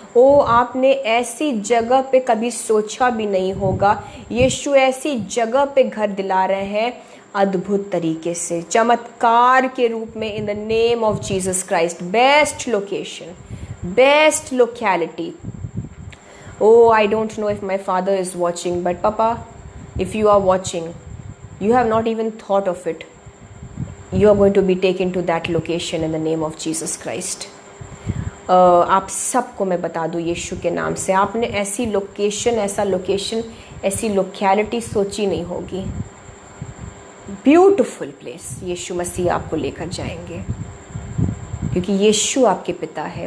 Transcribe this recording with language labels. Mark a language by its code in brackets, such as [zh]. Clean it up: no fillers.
[hi] ओ आपने ऐसी जगह पे कभी सोचा भी नहीं होगा, यीशु ऐसी जगह पे घर दिला रहे हैं अद्भुत तरीके से, चमत्कार के रूप में। [en] In the name of Jesus Christ, best location, best locality. Oh, I don't know if my father is watching, but Papa, if you are watching, you have not even thought of it. You are going to be taken to that location in the name of Jesus Christ. [hi] आप सबको मैं बता दूँ यीशु के नाम से, आपने ऐसी लोकेशन, ऐसी लोकेलिटी सोची नहीं होगी। [en] beautiful place [hi] यीशु मसीह आपको लेकर जाएंगे, क्योंकि यीशु आपके पिता है।